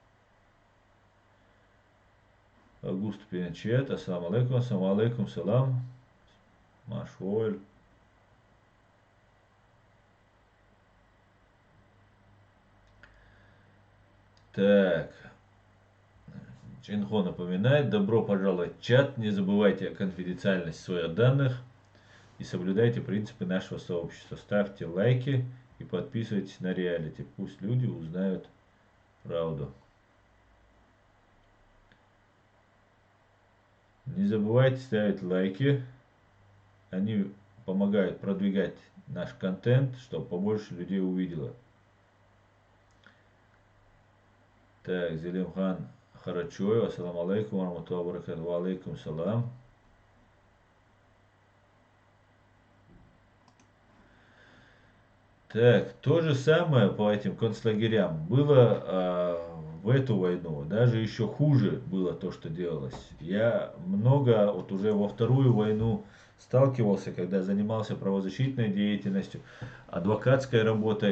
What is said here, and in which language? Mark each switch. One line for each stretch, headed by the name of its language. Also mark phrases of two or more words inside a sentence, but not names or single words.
Arabic: Август Пинчет, السلام عليكم، سلام. Машволь.
Russian: Так. Чинхо напоминает, добро пожаловать в чат, не забывайте о конфиденциальности своих данных и соблюдайте принципы нашего сообщества. Ставьте лайки и подписывайтесь на реалити, пусть люди узнают правду. Не забывайте ставить лайки, они помогают продвигать наш контент, чтобы побольше людей увидело. Так,
Arabic: Зелимхан Харачоев, السلام عليكم، ورحمة الله وبركاته، عليكم السلام.
Russian: Так, то же самое по этим концлагерям было в эту войну. Даже еще хуже было то, что делалось. Я много, вот уже во вторую войну сталкивался, когда занимался правозащитной деятельностью, адвокатской работой.